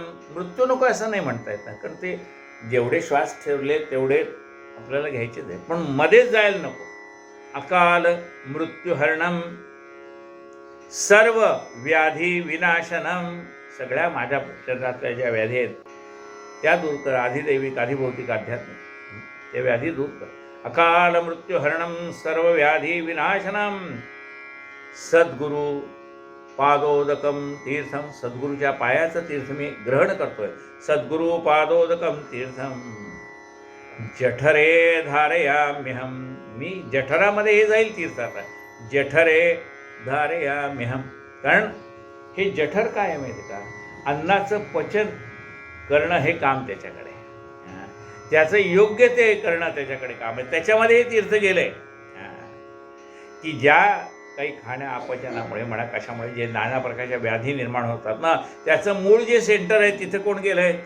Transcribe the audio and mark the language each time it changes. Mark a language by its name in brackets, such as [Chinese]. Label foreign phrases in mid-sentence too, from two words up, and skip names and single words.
[Marathi] मृत्यू नको असं नाही म्हणता येत, कारण ते जेवढे श्वास ठेवले तेवढे आपल्याला घ्यायचेच आहे, पण मध्येच जायला नको. [Sanskrit] अकाल मृत्यूहरणम सर्व व्याधी विनाशनम. [Marathi] सगळ्या माझ्या शरीरातल्या ज्या व्याधी आहेत त्या दूर कर. आधिदैविक आधिभौतिक आध्यात्मिक त्या व्याधी दूर कर. [Sanskrit] अकाल मृत्यूहरणम सर्व व्याधी विनाशनम सद्गुरु पादोदकम तीर्थम. [Marathi] सद्गुरूच्या पायाचं तीर्थ मी ग्रहण करतोय. [Sanskrit] सद्गुरु पादोदकम तीर्थम जठरे धारयाम्यहम. [Marathi] मी जठरामध्ये हे जाईल तीर्थ. [Sanskrit] आता जठरे धारयाम्यहम. [Marathi] कारण हे जठर काय आहे माहिती का? अन्नाचं पचन करणं हे काम त्याच्याकडे, त्याचं योग्य ते करणं त्याच्याकडे काम आहे. त्याच्यामध्ये हे तीर्थ गेलंय की ज्या काही खाण्या अपचनामुळे म्हणा कशामुळे जे नाना प्रकारच्या व्याधी निर्माण होतात ना, त्याचं मूळ जे सेंटर आहे तिथं कोण गेलं आहे?